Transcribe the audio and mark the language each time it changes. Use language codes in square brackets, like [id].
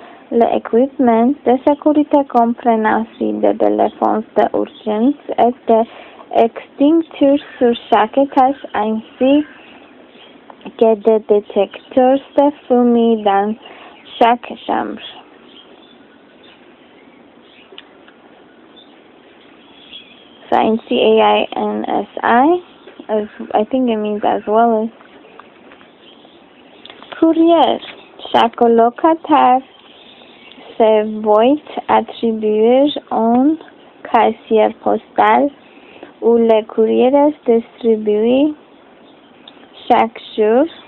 [fr] L'équipement de sécurité comprend aussi des téléphones d'urgence et des extincteurs sur chaque étage, ainsi que des détecteurs de fumée dans chaque chambre. [en] So in CAINSI, I think it means as well as courrier. [fr] Chaque locataire se voit attribuer un casier postal où le courrier est distribué chaque jour.